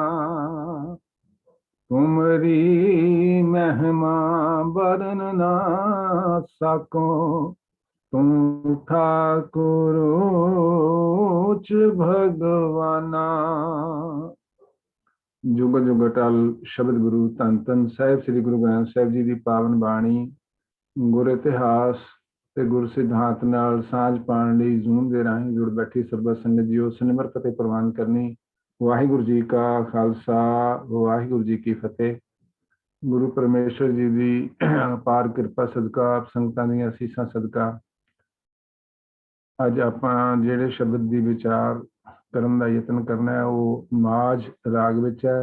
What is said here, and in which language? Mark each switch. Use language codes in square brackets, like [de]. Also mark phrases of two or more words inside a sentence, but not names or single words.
[hi] तुमरी महिमा बरन ना सको। तुम ठाकुर उच्च भगवाना। जुग जुग अटल शब्द गुरु धन धन [pa] ਸਾਹਿਬ ਸ੍ਰੀ ਗੁਰੂ ਗ੍ਰੰਥ ਸਾਹਿਬ ਜੀ ਦੀ ਪਾਵਨ ਬਾਣੀ ਗੁਰ ਇਤਿਹਾਸ ਤੇ ਗੁਰ ਸਿਧਾਂਤ ਨਾਲ ਸਾਂਝ ਪਾਉਣ ਲਈ ਜ਼ੂਮ ਦੇ ਰਾਹੀਂ ਜੁੜ ਬੈਠੀ ਸਰਬਤ ਸੰਗਤ ਜੀਓ ਸਿਮਰਤ ਅਤੇ ਪ੍ਰਵਾਨ ਕਰਨੀ। ਵਾਹਿਗੁਰੂ ਜੀ ਕਾ ਖਾਲਸਾ ਵਾਹਿਗੁਰੂ ਜੀ ਕੀ ਫਤਿਹ। ਗੁਰੂ ਪਰਮੇਸ਼ਰ ਜੀ ਦੀ ਅਪਾਰ ਕਿਰਪਾ ਸਦਕਾ ਆਪ ਸੰਗਤਾਂ ਦੀਆਂ ਅਸੀਸਾਂ ਸਦਕਾ ਅੱਜ ਆਪਾਂ ਜਿਹੜੇ ਸ਼ਬਦ ਦੀ ਵਿਚਾਰ ਕਰਨ ਦਾ ਯਤਨ ਕਰਨਾ ਹੈ ਉਹ ਮਾਝ ਰਾਗ ਵਿੱਚ ਹੈ।